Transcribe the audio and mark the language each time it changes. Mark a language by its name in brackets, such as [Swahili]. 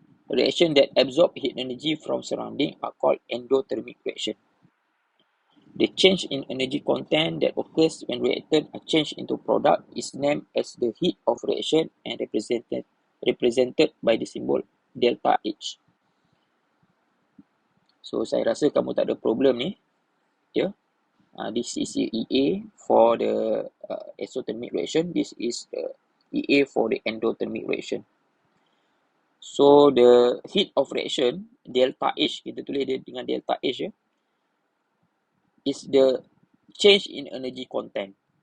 [English] Reaction that absorb heat energy from surrounding are called endothermic reaction. The change in energy content that occurs when reactants are changed into product is named as the heat of reaction and represented by the symbol delta H. [Malay] So saya rasa kamu tak ada problem ni. [English] Yeah. This is the EA for the exothermic reaction. This is the EA for the endothermic reaction. So the heat of reaction delta H, [Malay] kita tulis dia dengan delta H ya, [English] is the change in energy content.